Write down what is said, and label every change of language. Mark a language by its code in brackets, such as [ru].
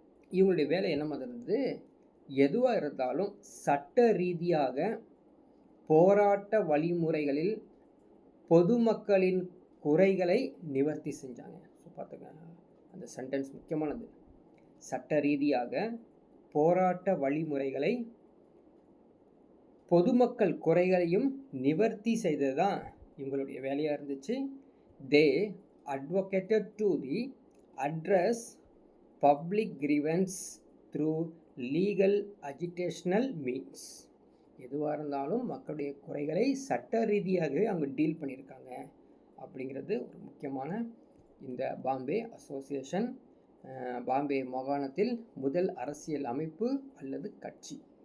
[ta] இவங்களுடைய வேலை என்ன மாதிரி இருந்தது? எதுவாக இருந்தாலும் சட்ட ரீதியாக போராட்ட வழிமுறைகளில் பொதுமக்களின் குறைகளை நிவர்த்தி செஞ்சாங்க. ஸோ பார்த்துக்கங்க, அந்த சென்டென்ஸ் முக்கியமானது. சட்ட ரீதியாக போராட்ட வழிமுறைகளை பொதுமக்கள் குறைகளையும் நிவர்த்தி செய்தது தான் இவங்களுடைய வேலையாக இருந்துச்சு. [en] They advocated to the address public grievance through legal agitational means. [ta] எதுவாக இருந்தாலும் மக்களுடைய குறைகளை சட்ட ரீதியாகவே அவங்க டீல் பண்ணியிருக்காங்க அப்படிங்கிறது ஒரு முக்கியமான இந்த பாம்பே அசோசியேஷன். பாம்பே மாகாணத்தில் முதல் அரசியல் அமைப்பு அல்லது கட்சி.